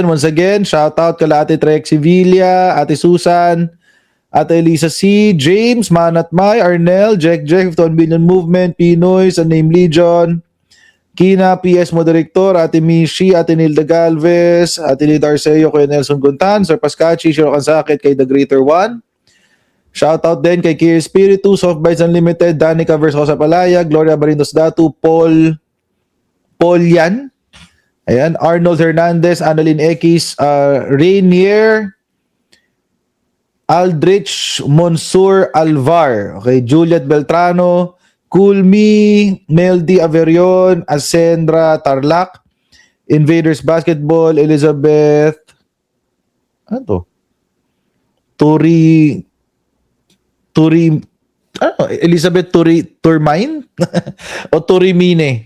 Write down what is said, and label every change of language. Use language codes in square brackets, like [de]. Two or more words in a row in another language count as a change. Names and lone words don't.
[en] Once again, [tl] shoutout kala Ate Trexie Villa, Ate Susan, Ate Elisa C, James, Manat Mai, Arnel, Jack, 1 Billion Movement, Pinoy, sa Name Legion, Kina, PS Moderator, Ate Mishi, Ate Nilda Galvez, Ate Lida Arceo, Kuya Nelson Guntan, Sir Pascachi, Shiro Kansakit, kay The Greater One. Shoutout din kay Kier Spiritu, Soft Bites Unlimited, Danica Versosa Palaya, Gloria Barindos Datu, Paul Yan. Ayan, Arnold Hernandez, Annalyn Ekis, Rainier, Aldrich Monsur Alvar, okay, Juliet Beltrano, Kulmi, Meldy Averion, Ascendra Tarlac, Invaders Basketball, Elizabeth, Elizabeth Turmine o Turimine?